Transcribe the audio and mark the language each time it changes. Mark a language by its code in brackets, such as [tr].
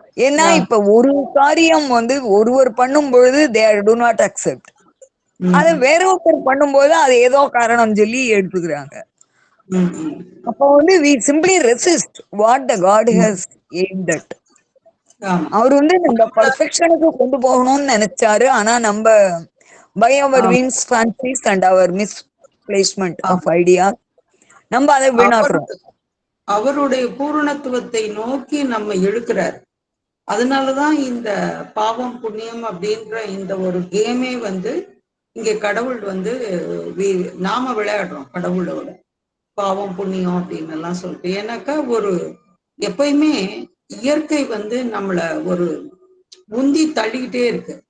[ta] ஏன்னா இப்ப ஒரு காரியம் ஒருவர் பண்ணும் பொழுது [en] they do not accept. [ta] அதை வேற ஒருத்தர் பண்ணும்போது அது ஏதோ காரணம் சொல்லி எடுத்துக்கிறாங்க. அப்போ [en] we simply resist what the God has aimed at. [ta] அவர் நம்ம பர்ஃபெக்ஷனுக்கு கொண்டு போகணும்னு நினைச்சாரு. ஆனா நம்ம [en] by our whims, fancies and our misplacement of ideas [ta] நம்ம அதை வீணாக்குறோம். அவருடைய பூரணத்துவத்தை நோக்கி நம்ம இழுக்கிறார். அதனாலதான் இந்த பாவம் புண்ணியம் அப்படின்ற இந்த ஒரு கேமே இங்க கடவுள் நாம விளையாடுறோம் கடவுளோட. பாவம் புண்ணியம் அப்படின்னு எல்லாம் சொல்லிட்டு. ஏன்னாக்கா எப்பயுமே இயற்கை நம்மள ஒரு உந்தி தள்ளிக்கிட்டே இருக்கு.